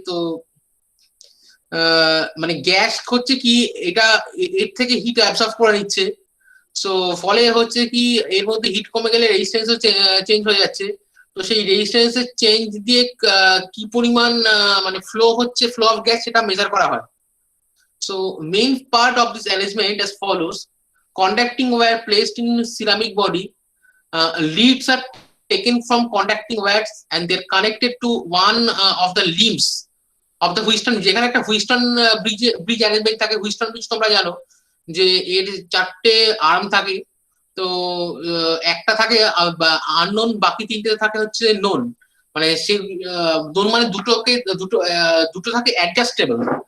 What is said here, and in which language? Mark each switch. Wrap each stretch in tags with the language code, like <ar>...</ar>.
<bn>তো মানে গ্যাস হচ্ছে কি এটা এর থেকে হিট অ্যাবসর্ব করে নিচ্ছে। সো ফলে হচ্ছে কি এর মধ্যে হিট কমে গেলে রেজিস্ট্যান্সও চেঞ্জ হয়ে যাচ্ছে। তো সেই রেজিস্ট্যান্সের চেঞ্জ দিয়ে কি পরিমাণ মানে ফ্লো হচ্ছে, ফ্লো অফ গ্যাস, সেটা মেজার করা হয়।</bn> <en>So main part of this arrangement as follows: conducting wire placed in ceramic body, leads are taken from conducting wires and they're connected to one of the limbs of the Wheatstone.</en> <bn>যেখানে একটা Wheatstone bridge arrangement থাকে, Wheatstone bridge তোমরা জানো যে এর 4টে arm থাকে। তো একটা থাকে আননোন, বাকি 3টে থাকে হচ্ছে নোন, মানে সেই নোন মানে দুটো থাকে অ্যাডজাস্টেবল।</bn>